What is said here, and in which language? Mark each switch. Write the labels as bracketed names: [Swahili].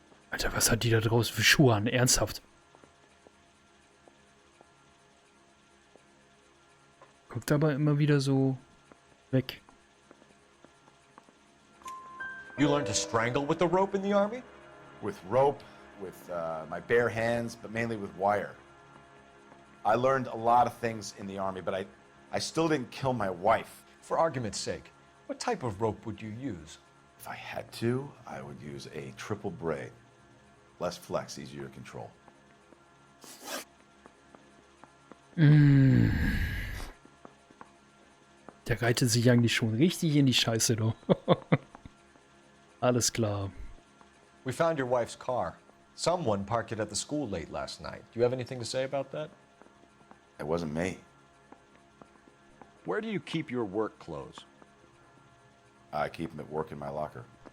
[German] Alter, was hat die da draußen für Schuhe an? Ernsthaft. Guckt aber immer wieder so weg. [English] You learned to strangle with the rope in the army? With rope, with my bare hands, but mainly with wire. I learned a lot of things in the army, but I still didn't kill my wife. For argument's sake, what type of rope would you use? If I had to, I would use a triple braid. Less flex, easier to control. [German] Der reitet sich eigentlich schon richtig in die Scheiße, du. Alles klar. [English] We found your wife's car. Someone parked it at the school late last night. Do you have anything to say about that? It wasn't me. Where do you keep your work clothes? I keep them at work in my locker.